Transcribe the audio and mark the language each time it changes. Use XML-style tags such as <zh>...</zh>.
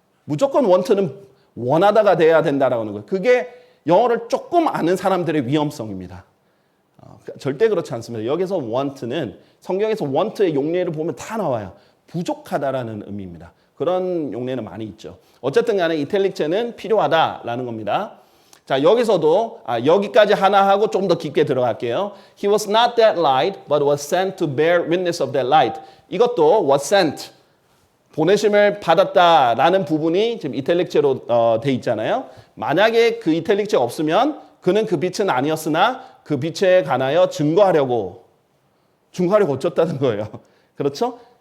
<ko>무조건 want는 원하다가 돼야 된다는 거예요. 그게 영어를 조금 아는 사람들의 위험성입니다. 절대 그렇지 않습니다. 여기서 want는 성경에서 want의 용례를 보면 다 나와요. 부족하다라는 의미입니다. 그런 용례는 많이 있죠. 어쨌든 간에 이탈릭체는 필요하다라는 겁니다. 자, 여기서도 여기까지 하나 하고 좀 더 깊게 들어갈게요.</ko> <en>He was not that light, but was sent to bear witness of that light.</en> <ko>이것도 was sent, 보내심을 받았다라는 부분이 지금 이탈릭체로 돼 있잖아요. 만약에 그 이탈릭체가 없으면 그는 그 빛은 아니었으나 그 빛에 관하여 증거하려고 어쩌다는 거예요. 그렇죠?</ko>